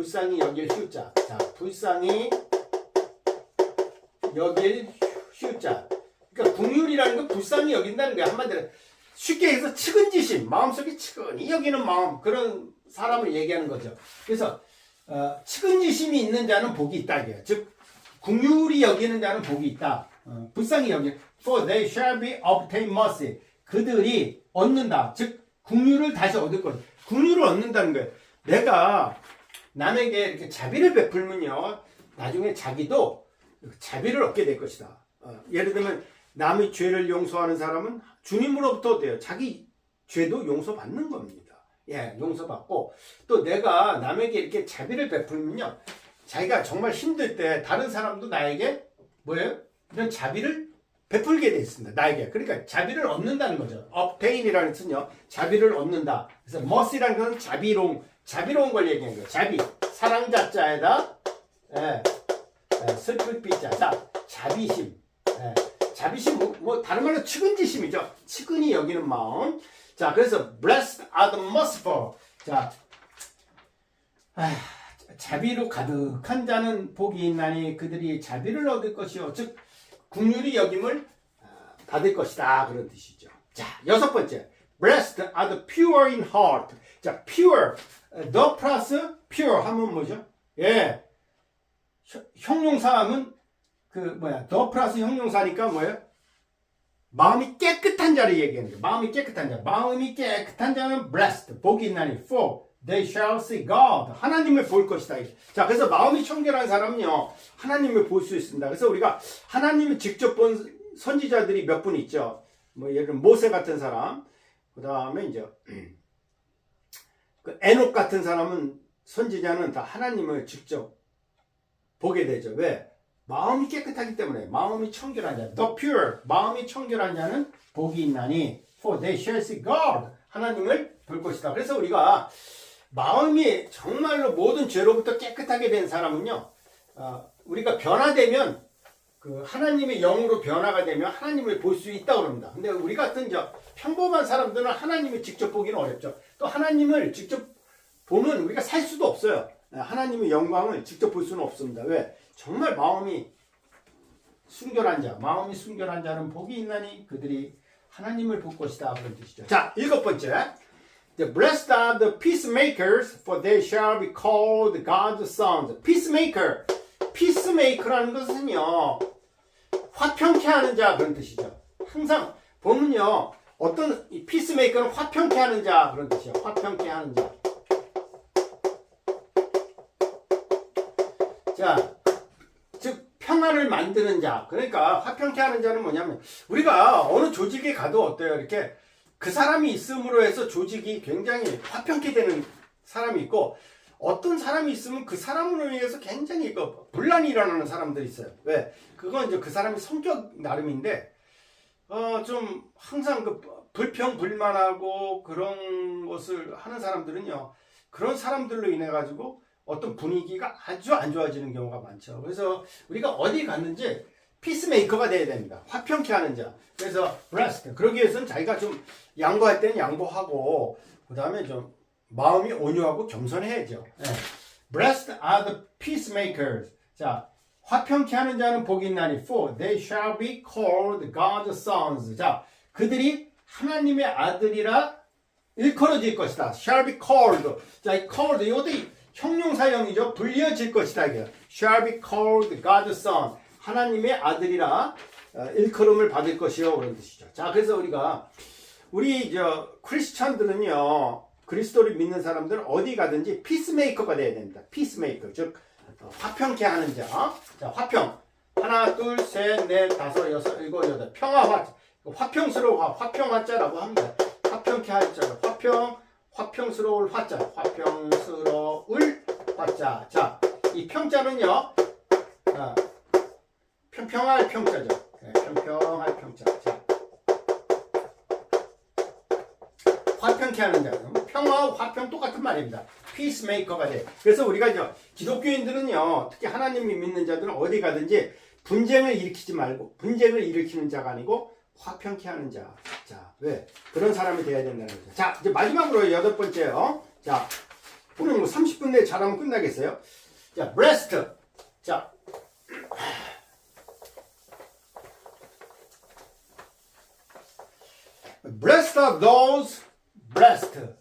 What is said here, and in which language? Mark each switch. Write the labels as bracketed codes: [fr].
[ko] 불쌍히 여길 휴자. 자, 불쌍히 여길 휴자. 그러니까 긍휼이라는 건 불쌍히 여긴다는 거야. 한마디로 쉽게 해서 측은지심, 마음속에 측은히 여기는 마음, 그런 사람을 얘기하는 거죠. 그래서 측은지심이 있는 자는 복이 있다 이게요. 즉 긍휼히 여기는 자는 복이 있다. 불쌍히 여기는. [en] For they shall be obtain mercy. [ko] 그들이 얻는다. 즉 긍휼을 다시 얻을 거예요. 긍휼을 얻는다는 거예요. 내가 남에게 이렇게 자비를 베풀면요, 나중에 자기도 자비를 얻게 될 것이다. 예를 들면 남의 죄를 용서하는 사람은 주님으로부터 어때요? 자기 죄도 용서받는 겁니다. 예, 용서받고 또 내가 남에게 이렇게 자비를 베풀면요, 자기가 정말 힘들 때 다른 사람도 나에게 뭐예요? 이런 자비를 베풀게 되어 있습니다. 나에게. 그러니까 자비를 얻는다는 거죠. obtain이라는 뜻은요, 자비를 얻는다. 그래서 mercy라는 것은 자비로운 걸 얘기하는 거예요. 자비, 사랑자자에다 슬플 삐자. 자, 자비심. 자비심, 뭐 다른 말로 측은지심이죠. 측은히 여기는 마음. 자, 그래서 [en] blessed are the merciful. [ko] 자, 자비로 가득한 자는 복이 있나니 그들이 자비를 얻을 것이요. 즉 긍휼히 여김을 받을 것이다. 그런 뜻이죠. 자, 여섯 번째. [en] Blessed are the pure in heart. 자, pure. [ko] the 플러스 pure 하면 뭐죠? 예. 형용사 하면 the 플러스 형용사니까 뭐예요? 마음이 깨끗한 자를 얘기하는 거예요. 마음이 깨끗한 자. 마음이 깨끗한 자는 blessed. 복이 있나니 [en] for they shall see God. [ko] 하나님을 볼 것이다. 자, 그래서 마음이 청결한 사람은요, 하나님을 볼 수 있습니다. 그래서 우리가 하나님을 직접 본 선지자들이 몇 분 있죠. 뭐 예를 들면 모세 같은 사람, 그 다음에 이제 에녹 같은 사람은, 선지자는 다 하나님을 직접 보게 되죠. 왜? 마음이 깨끗하기 때문에. 마음이 청결한 자, [en] the pure, [ko] 마음이 청결한 자는 복이 있나니 [en] for they shall see God. [ko] 하나님을 볼 것이다. 그래서 우리가 마음이 정말로 모든 죄로부터 깨끗하게 된 사람은요, 우리가 변화되면 하나님의 영으로 변화가 되면 하나님을 볼 수 있다고 합니다. 근데 우리 같은 평범한 사람들은 하나님을 직접 보기는 어렵죠. 또 하나님을 직접 보면 우리가 살 수도 없어요. 하나님의 영광을 직접 볼 수는 없습니다. 왜? 정말 마음이 순결한 자는 복이 있나니 그들이 하나님을 볼 것이다. 그런 뜻이죠. 자, 일곱 번째. [en] The blessed are the peacemakers, for they shall be called God's sons. [ko] peacemaker라는 것은요, 화평케 하는 자, 그런 뜻이죠. 항상 보면요, 어떤 peacemaker는 화평케 하는 자, 그런 뜻이에요. 화평케 하는 자. 자, 즉 평화를 만드는 자. 그러니까 화평케 하는 자는 뭐냐면, 우리가 어느 조직에 가도 어때요? 이렇게 그 사람이 있음으로 해서 조직이 굉장히 화평케 되는 사람이 있고, 어떤 사람이 있으면 그 사람으로 인해서 굉장히 분란이 일어나는 사람들이 있어요. 왜? 그건 이제 그 사람의 성격 나름인데, 좀 항상 그 불평불만하고 그런 것을 하는 사람들은요, 그런 사람들로 인해 가지고 어떤 분위기가 아주 안 좋아지는 경우가 많죠. 그래서 우리가 어디 갔는지 피스메이커가 돼야 됩니다. 화평케 하는 자. 그래서 blessed. 그러기 위해서는 자기가 좀 양보할 때는 양보하고, 그 다음에 좀 마음이 온유하고 겸손해야죠. 네. [en] Blessed are the peacemakers. [ko] 자, 화평케 하는 자는 복이 있나니, [en] for they shall be called God's sons. [ko] 자, 그들이 하나님의 아들이라 일컬어질 것이다. [en] shall be called. [ko] 자, 이 called, 이것도 형용사형이죠. 불려질 것이다. [en] 이게 shall be called God's son. [ko] 하나님의 아들이라 일컬음을 받을 것이요. 그런 뜻이죠. 자, 그래서 우리 크리스찬들은요, 그리스도를 믿는 사람들은 어디 가든지 피스메이커가 돼야 됩니다. 피스메이커. 즉, 화평케 하는 자. 자, 화평. 하나, 둘, 셋, 넷, 다섯, 여섯, 일곱, 여덟. 평화화. 화평스러워. 화평화자라고 합니다. 화평케 할 자. 화평스러울 화자. 화평스러울 화자. 자, 이 평자는요, 평평할 평자죠. 네, 평평할 평자. 자, 화평케 하는 자. 평화와 화평 똑같은 말입니다. 피스메이커가 돼. 그래서 우리가 기독교인들은요, 특히 하나님이 믿는 자들은 어디 가든지 분쟁을 일으키지 말고, 분쟁을 일으키는 자가 아니고 화평케 하는 자. 자, 왜? 그런 사람이 돼야 된다는 거죠. 자, 이제 마지막으로 8번째요. 자, 오늘 30분 내에 잘하면 끝나겠어요. [en] 자, blessed. 자, blessed are those blessed.